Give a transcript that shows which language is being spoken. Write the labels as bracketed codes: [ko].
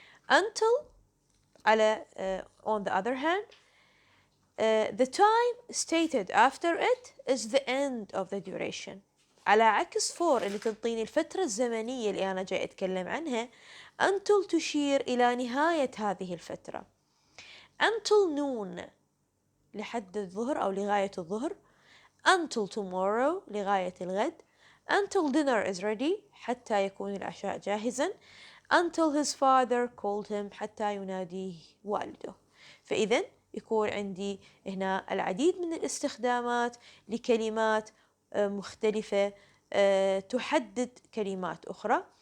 [en] Until [ar] على [en] on the other hand, the time stated after it is the end of the duration. [ar] على عكس for اللي تنطيني الفترة الزمنية اللي أنا جاي أتكلم عنها، until تشير إلى نهاية هذه الفترة. [en] until noon [ar] لحد الظهر أو لغاية الظهر. [en] until tomorrow [ar] لغاية الغد. [en] until dinner is ready [ar] حتى يكون العشاء جاهزا. [en] until his father called him [ar] حتى يناديه والده. فإذا يكون عندي هنا العديد من الاستخدامات لكلمات مختلفة تحدد كلمات أخرى.